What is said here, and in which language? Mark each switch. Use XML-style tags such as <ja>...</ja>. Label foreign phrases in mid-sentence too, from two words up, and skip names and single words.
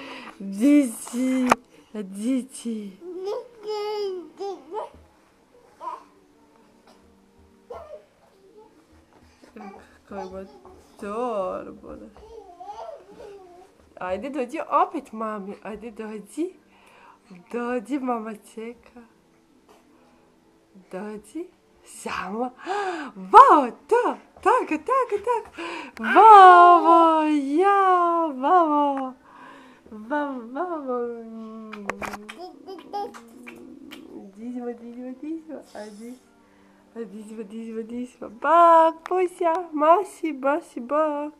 <hr>Dići. Kako ima torbo. Ajde, dođi opet mami. Ajde, dođi. Dođi, mama čeka. Dođi. Samo. Vao, to. Tako. Vavo, ja, vavo. Dižmo. Ajde. Dižmo. Bak, puća. Masi, bak.</hr>